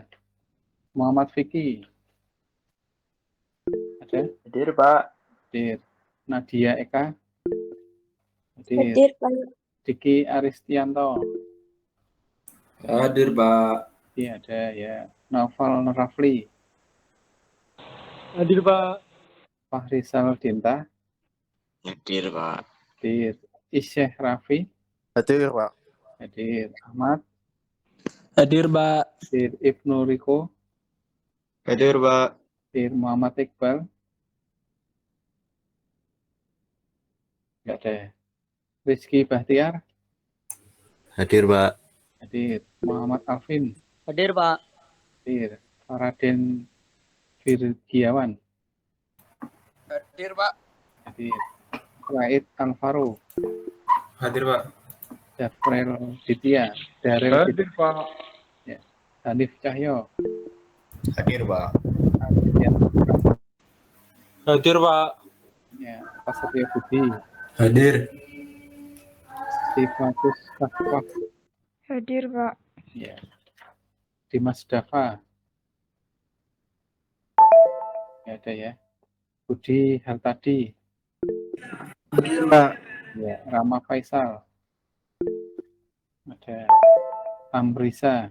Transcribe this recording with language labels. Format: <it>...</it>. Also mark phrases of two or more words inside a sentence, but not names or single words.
<id>Muhammad Vicky. Ada? Hadir Pak. Hadir. Nadia Eka. Hadir. Hadir Pak. Diki Aristianto. Hadir Pak. Iya ada ya. Novel Rafli. Hadir Pak. Fahrizal Dinta. Hadir Pak. Hadir. Isyeh Raffi. Hadir Pak. Hadir. Ahmad. Hadir Pak. Hadir. Ibnu Riko. Hadir Pak. Hadir. Muhammad Iqbal. Nggak ada. Rizky Bahtiar. Hadir Pak. Hadir. Muhammad Alvin. Hadir Pak. Hadir. Faraden Virgiawan. Hadir, Pak. Hadir. Said Alvaro. Hadir, Pak. Dafrel Ditya. Darel Hadir, Pak. Ya. Hanif Cahyo. Hadir, Pak. Adrian. Hadir, Pak. Ya. Pasatria Budi. Hadir. Sifatus Safwaf. Hadir, Pak. Ya. Dimas Dava. Ya, ada ya. Budi Hartadi. Hadir, Pak. Ya. Rama Faisal. Ada Amrisa.</id>